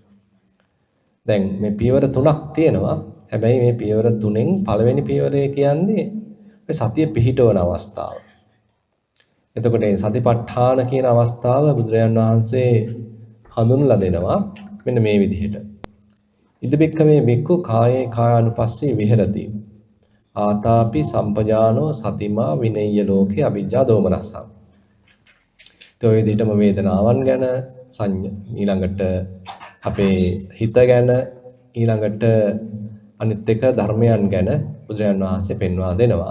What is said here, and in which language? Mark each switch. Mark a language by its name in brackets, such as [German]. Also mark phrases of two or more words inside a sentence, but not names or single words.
[Sinhala] දැන් මේ පියවර තුනක් තියෙනවා. හැබැයි මේ පියවර තුනෙන් පළවෙනි පියවරේ කියන්නේ මේ සතිය පිහිටවන අවස්ථාව. එතකොට මේ සතිපට්ඨාන කියන අවස්ථාව බුදුරජාන් වහන්සේ හඳුන්වලා දෙනවා මෙන්න මේ විදිහට. [Pali] ඉදබික්කමේ බික්කු කායේ කායානුපස්සී විහෙරති. ආතාපි සම්පජානෝ සතිමා විනෙය්‍ය ලෝකේ අවිජ්ජා දෝමනස්සම්. [Sinhala] ඒ විදිහටම වේදනාවන් ගැන ඊළඟට අපේ හිත ගැන ඊළඟට අනිත් එක ධර්මයන් ගැන බුදුරජාන් වහන්සේ පෙන්වා දෙනවා.